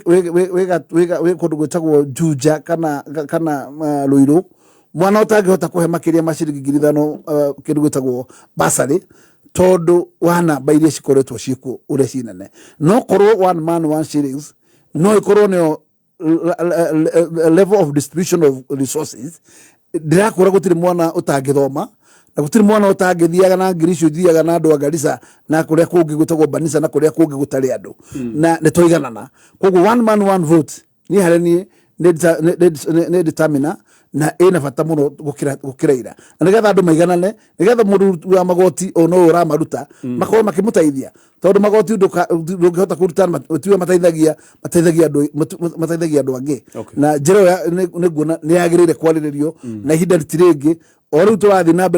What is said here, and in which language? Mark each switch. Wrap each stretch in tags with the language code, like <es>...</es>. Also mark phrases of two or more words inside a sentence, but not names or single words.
<ki>wĩ kũndũ gwĩtagwo Juja kana Ruiru mwana ũtangĩhota kũhe makĩria ma ciringi 5,000 kĩndũ gwĩtagwo bursary tondũ wa namba iria cikoretwo ciĩkuo ũrĩa cinene no korwo</ki> <en>one man one shillings</en> <ki>no ikorwo nĩyo</ki> <en>level of distribution of resources</en> <ki>ndirakũra gũtirĩ mwana ũtangĩthoma na gũtirĩ mwana ũtangĩthiaga na ngiri icio thiaga na andũ a Garissa na kũrĩa kũngĩ gũtagwo Banisa na kũrĩa kũngĩ gũtarĩ andũ na nĩ tũiganana koguo</ki> <en>one man one vote</en> <ki>niĩ harĩ niĩ nĩ determiner na ĩna bata mũno gũkĩra ira na nĩgetha andũ maiganane nĩgetha mũndũ wa magoti ono ũramaruta makorwo makĩmũteithia tondũ magoti ndũngĩhota kũruta tiwe mateithagia andũ angĩ na njĩra nĩ nguona nĩ yagĩrĩire kwarĩrĩrio na ihinda rĩtirĩngĩ o rĩu tũrathiĩ na</ki>